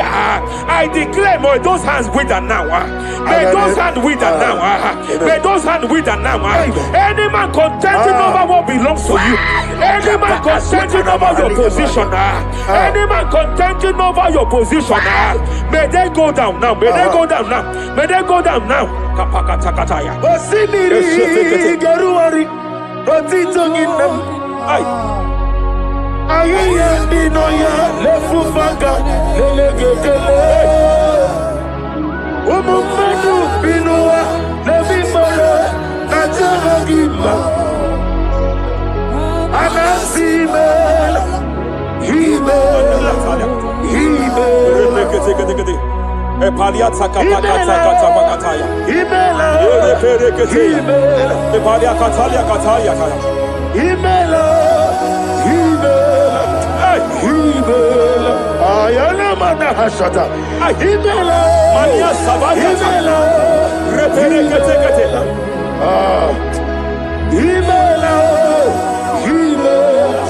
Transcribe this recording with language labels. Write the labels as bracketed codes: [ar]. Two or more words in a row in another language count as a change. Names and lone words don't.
[en] I declare, may those hands wither now. May those hands wither now. May those hands wither now. Any man contending over what belongs to you. Any man contending over your position. Any man contending over your position. May they go down now. May they go down now. May they go down now. Kapakatakataya. Osimiri garuari. Otitongina. Ayaya dinoya lefufanga lelegedele. Umumenu binua levimala najaragima. Anasimela himela himela. Epaliata kapakatakata pakataya. Himela himela. Epalia katalia katalia kaya. Himela himela himela. Ayana mana hashata. Himela Mania Savaya. himela Reperekete. himela himela.